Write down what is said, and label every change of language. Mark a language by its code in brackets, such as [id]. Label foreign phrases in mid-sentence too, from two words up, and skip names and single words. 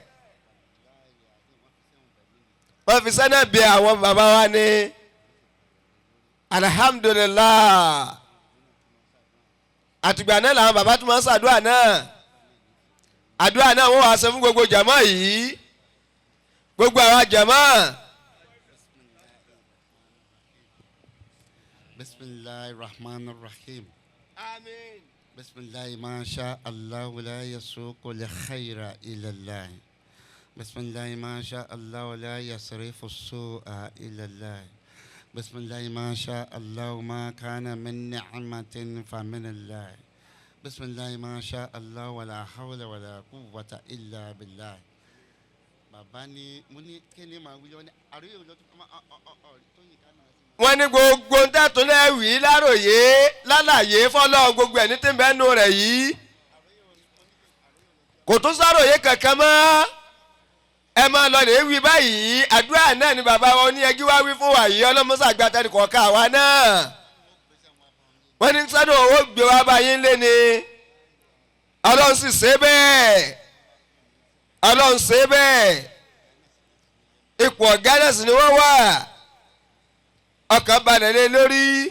[yo] wọ́n fi sẹ́nà bí àwọn bàbá wa ní alhamdulillah àtìgbà náà làwọn bàbá tó máa ń ṣàdúrà náà àdúrà náà wọ́n wá ṣe fún gbogbo jàmá yìí gbogbo àwọn jàmá. [ar] بسم الله الرحمن الرحيم. Amin. بسم الله ما شاء الله لا يسوق الخير إلا الله. بسم الله ما شاء الله ولا يصرف السوء إلا الله بسم الله ما شاء الله ما كان من نعمة فمن الله بسم الله ما شاء الله ولا حول ولا قوة إلا بالله [yo] bàbá ni mo ní kí ni màá wí lọ ní àríyá òjò tó yìí ká nà sí. wọ́n ní gbogbo ń tẹ̀tún lẹ́wì láròyé lálàyé fọlọ́ gbogbo ẹ̀ ní tí ń bẹ́ẹ̀ nù rẹ̀ yìí kò tún sáròyé kankan mọ́ ẹ máa lọ lè wí báyìí àdúrà náà ni bàbá wa Oníyẹgí wá wí fún wa yìí ọlọ́mọsá gbàtẹ́ni kọ̀ọ̀kan àwa náà wọ́n ní sádùn owó gbé wá báyìí lé ni ọlọ́run sì ṣe bẹ́ẹ̀ ọlọ́run ṣe bẹ́ẹ̀ ipò ọ̀gá náà sì ni wọ́n wà ọkàn balẹ̀ lé lórí